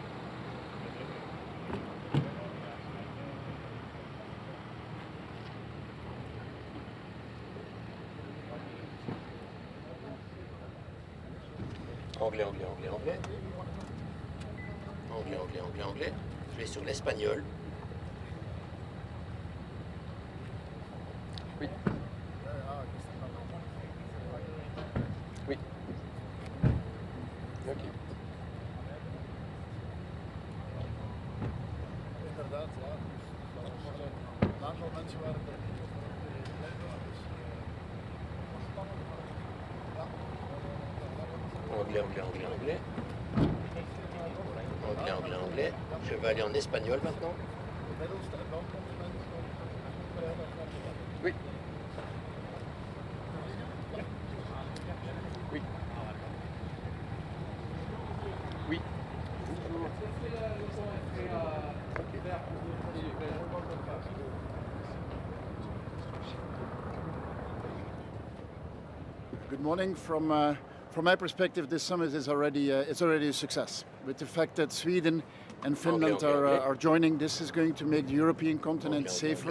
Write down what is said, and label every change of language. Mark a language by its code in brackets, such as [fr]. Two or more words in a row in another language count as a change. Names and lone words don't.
[fr] Anglais, anglais, anglais, anglais. Anglais, anglais, anglais, anglais. Je vais sur l'espagnol. Oui. Oui. Ok. [nl] Inderdaad, ja. Een aantal mensen waren er niet op [fr] Anglais, anglais, anglais, anglais. Anglais, anglais, anglais. Je vais aller en espagnol maintenant. Oui. Oui. Oui. [en] Good morning. From my perspective, this summit is already a success. With the fact that Sweden and Finland are joining, this is going to make the European continent safer.